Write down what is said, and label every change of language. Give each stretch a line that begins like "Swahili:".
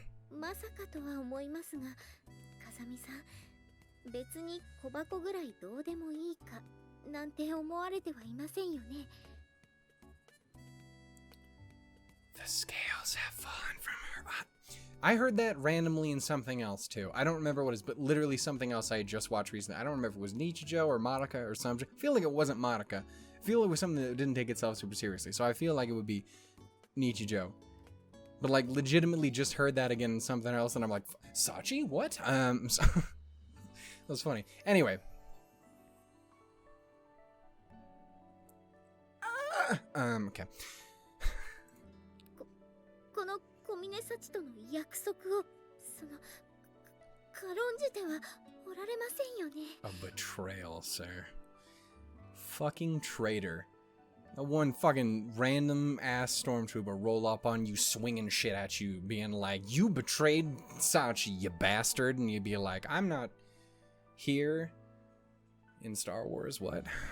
Japanese: まさかとは思いますが、風見さん、別に小箱ぐらいどうでもいいかなんて思われてはいませんよね。
English: The scales have fallen from her. I heard that randomly in something else too. I don't remember what it is, but literally something else I had just watched recently. I don't remember if it was Nichijou or Madoka or something. I feel like it wasn't Madoka. I feel it was something that didn't take itself super seriously. So I feel like it would be Nichijou. But like legitimately just heard that again in something else and I'm like, Sachi? What? So that was funny. Anyway. Okay.
Japanese: この小峰幸との約束を軽んじてはおられませんよね。
English: A betrayal, sir. Fucking traitor. A one fucking random ass stormtrooper roll up on you, swinging shit at you, being like, you betrayed Sachi, you bastard. And you'd be like, I'm not here in Star Wars. What?